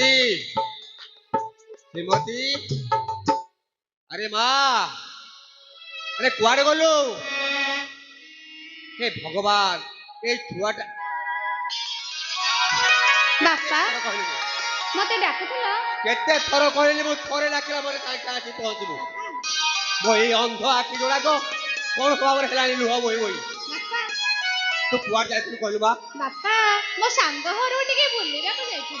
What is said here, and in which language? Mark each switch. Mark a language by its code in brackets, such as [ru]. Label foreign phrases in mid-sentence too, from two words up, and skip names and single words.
[or] ଶ୍ରୀମତୀ ଆରେ ମା ଆରେ କୁଆଡେ ଗଲୁ ହେ ଭଗବାନ ଏଇ ଛୁଆଟା ବାପା ମତେ ଡାକୁଥିଲ? କେତେ ଥର କହିଲି ମୁଁ ଥରେ ଡାକିଲା ପରେ କାହିଁକି ଆସି ପହଞ୍ଚିବୁ ମୋ ଏଇ ଅନ୍ଧ ଆଖି ଯୋଡ଼ାକ କଣ ଭାବରେ ହେଲାଣି ଲୁହ ବୋହି ବୋହି ବାପା ତୁ କୁଆଡେ ଯାଇଥିଲୁ କହିଲୁ ମା ବାପା ମୋ ସାଙ୍ଗ ଘରକୁ ଟିକେ ବୁଲିବାକୁ ଯାଇଥିଲି।